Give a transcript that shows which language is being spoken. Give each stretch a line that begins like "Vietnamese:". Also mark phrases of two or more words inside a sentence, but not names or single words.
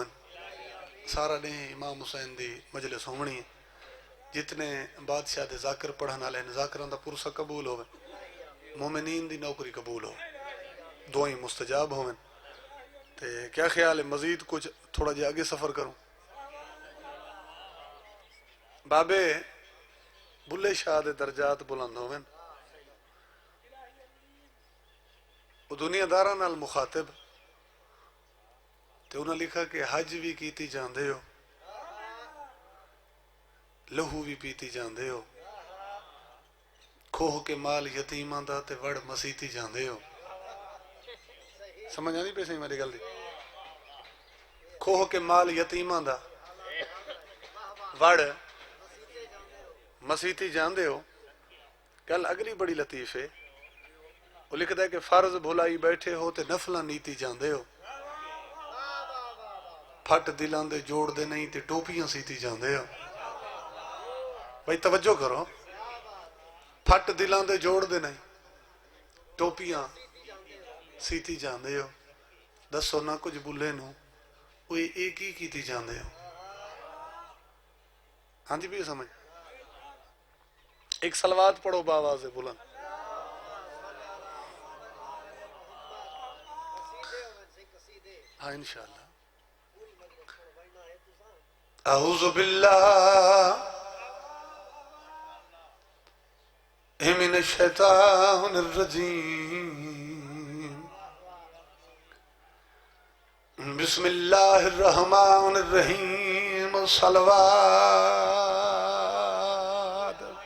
Punjabi: سارا نے امام حسین دی مجلس ہونی ہے، جتنے بادشاہ دے ذاکر پڑھن والے ہیں ذاکران دا پرسہ قبول ہوئے، مومنین دی نوکری قبول ہو، دعائیں مستجاب ہوئیں۔ تے کیا خیال ہے مزید کچھ تھوڑا جی آگے سفر کروں؟ بابے بلے شاہ دے درجات بلند ہوئیں، وہ دنیا داراں نال مخاطب، تے انہوں نے لکھا کہ حج بھی کیتی جاندے ہو، لہو بھی پیتی جاندے ہو، کھوہ کے مال یتیماں دا تے وڑ مسیتی جاندے ہو۔ سمجھ آنی پہ صحیح میری گل دی؟ کھوہ کے مال یتیماں دا وڑ مسیتی جاندے ہو۔ گل اگلی بڑی لطیف ہے، وہ لکھتا ہے کہ فرض بھلائی بیٹھے ہو تے نفلاں نیتی جاندے ہو، پھٹ دلاں دے جوڑ دے نہیں تے ٹوپیاں سیتی جاندے ہو۔ بھائی توجہ کرو، پھٹ دلاں دے جوڑ دے نہیں ٹوپیاں سیتی جاندے ہو، دسو نہ کچھ بلے نو وہ ایک ہی کیتی جاندے ہو۔ ہاں جی بھی سمجھ۔ ایک صلوات پڑھو بآواز بلند۔ ہاں انشاءاللہ۔
Arabic: اعوذ باللہ من الشیطان الرجیم بسم اللہ الرحمن الرحیم صلوات